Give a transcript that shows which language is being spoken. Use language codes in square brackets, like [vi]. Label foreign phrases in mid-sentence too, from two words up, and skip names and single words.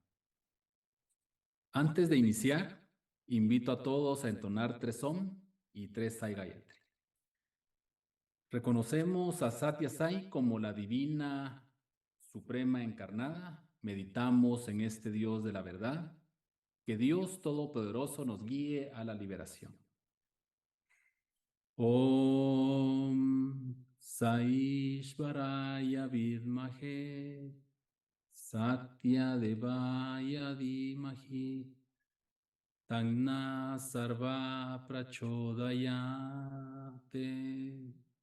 [es] Antes de iniciar, invito a todos a entonar 3 Om y 3 Sai Gayatri. Reconocemos a Satya Sai como la divina suprema encarnada. Meditamos en este Dios de la verdad. Que Dios Todopoderoso nos guíe a la liberación. [sa] Om Saishvaraya Vidmahe Satya Devaya Dhimahi Tanna sarva prachodayate.